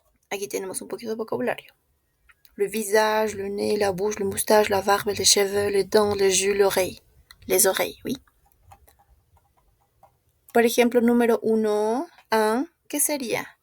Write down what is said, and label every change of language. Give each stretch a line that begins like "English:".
Spanish: Aquí tenemos un poquito de vocabulario.
French: Le visage, le nez, la bouche, le moustache, la barbe, les cheveux, les dents, les yeux, l'oreille. Les oreilles, oui.
Spanish: Por ejemplo, numéro 1, 1, ¿qué sería?